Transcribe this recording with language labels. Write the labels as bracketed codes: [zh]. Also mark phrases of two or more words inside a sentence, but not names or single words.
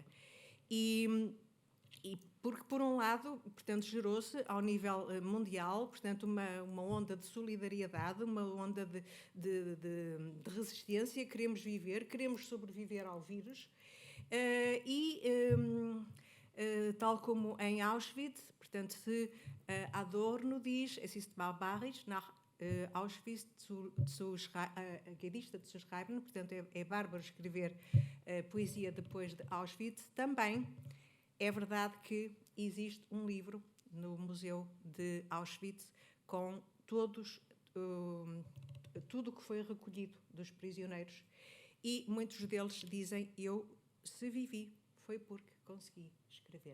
[pt] E porque, por um lado, portanto, gerou-se ao nível mundial, portanto, uma onda de solidariedade, uma onda de resistência. Queremos viver, queremos sobreviver ao vírus. Tal como em Auschwitz, portanto, se Adorno diz, [de] es ist barbarisch nach Auschwitz zu schreiben, [pt] portanto, é bárbaro escrever poesia depois de Auschwitz. Também é verdade que existe um livro no Museu de Auschwitz com tudo o que foi recolhido dos prisioneiros, e muitos deles dizem: se vivi, foi porque consegui escrever.